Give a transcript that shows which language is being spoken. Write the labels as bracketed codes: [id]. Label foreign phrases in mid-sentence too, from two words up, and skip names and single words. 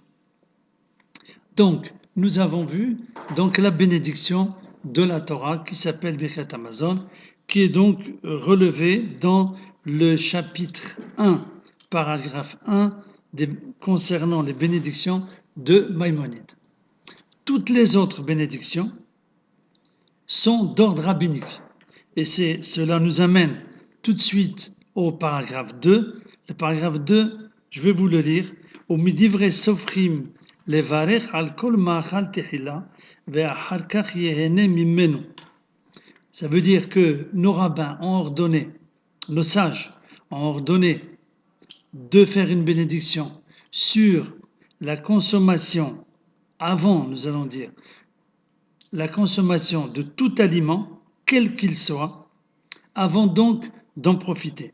[fr] Donc, nous avons vu donc la bénédiction de la Torah qui s'appelle Birkat Hamazon, qui est donc relevée dans le chapitre 1, paragraphe 1, concernant les bénédictions de Maïmonide. Toutes les autres bénédictions sont d'ordre rabbinique. Et cela nous amène tout de suite au paragraphe 2. Le paragraphe 2, je vais vous le lire. [he] ומדברי סופרים לברך על כל מאכל תחילה ואחר כך יהנה ממנו. [fr] Ça veut dire que nos rabbins ont ordonné, nos sages ont ordonné de faire une bénédiction sur la consommation, avant, nous allons dire, la consommation de tout aliment, quel qu'il soit, avant donc d'en profiter.